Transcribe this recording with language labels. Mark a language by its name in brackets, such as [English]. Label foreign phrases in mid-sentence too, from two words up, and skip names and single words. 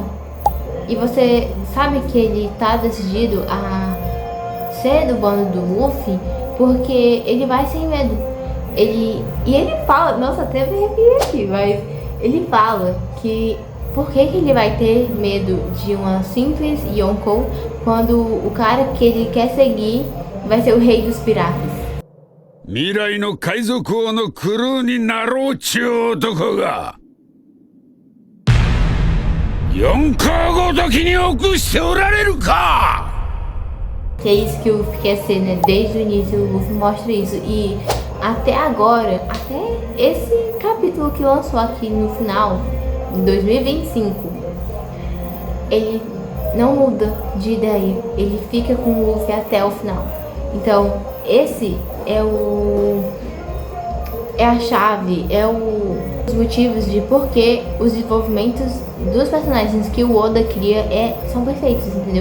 [Portuguese] E você sabe que ele tá decidido a ser do bando do Luffy, porque ele vai sem medo. E ele fala, nossa, até me arrepiei aqui, mas ele fala que por que ele vai ter medo de uma simples Yonkou quando o cara que ele quer seguir vai ser o rei dos piratas. [Japanese] 未来の海賊王のクルーになろうちゅう男が四皇ごときに臆しておられるか! [Portuguese] Que é isso que o Luffy quer ser, né? Desde o início o Luffy mostra isso. E até agora, até esse capítulo que lançou aqui no final, em 2025, ele não muda de ideia. Ele fica com o Luffy até o final. Então, esse é a chave, os motivos de por que os desenvolvimentos dos personagens que o Oda cria são perfeitos, entendeu?